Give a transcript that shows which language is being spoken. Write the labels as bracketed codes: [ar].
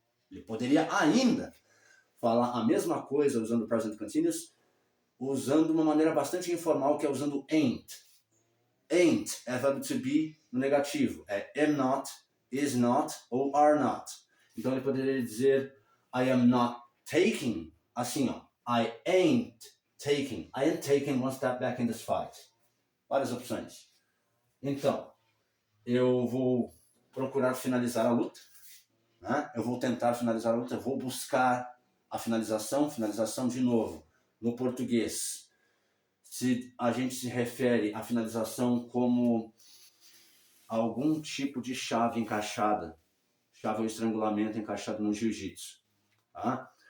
[pt] Ele poderia ainda falar a mesma coisa usando o present continuous, usando uma maneira bastante informal, que é usando ain't. Ain't é verbo to be no negativo. É am not, is not ou are not. Então ele poderia dizer [en] I am not taking, [pt] assim ó. [en] I ain't taking one step back in this fight. [pt] Várias opções. Então, eu vou procurar finalizar a luta. Né? Eu vou tentar finalizar a luta. Eu vou buscar a finalização de novo. No português, se a gente se refere à finalização como algum tipo de chave encaixada, chave ou estrangulamento encaixado no jiu-jitsu. Tá?